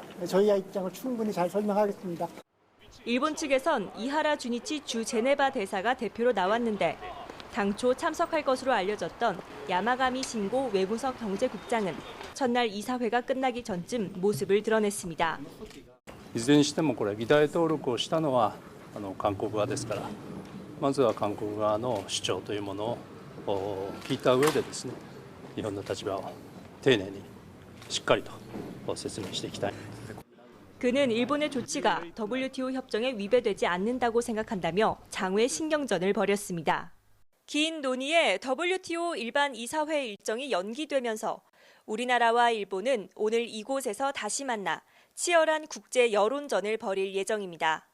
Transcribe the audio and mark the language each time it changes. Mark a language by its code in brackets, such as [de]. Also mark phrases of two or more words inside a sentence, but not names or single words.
[ko] 저희의 입장을 충분히 잘 설명하겠습니다. 일본 측에선 이하라 주니치 주 제네바 대사가 대표로 나왔는데 당초 참석할 것으로 알려졌던 야마가미 신고 외무성 경제국장은 첫날 이사회가 끝나기 전쯤 모습을 드러냈습니다. [ja] いずれにしてもこれ議題登録をしたのは韓国側ですから、まずは韓国側の主張というものを聞いた上でですね、いろんな立場を丁寧にしっかりと説明していきたい。 [ko] 그는 일본의 조치가 WTO 협정에 위배되지 않는다고 생각한다며 장외 신경전을 벌였습니다. 긴 논의에 WTO 일반 이사회 일정이 연기되면서 우리나라와 일본은 오늘 이곳에서 다시 만나 치열한 국제 여론전을 벌일 예정입니다.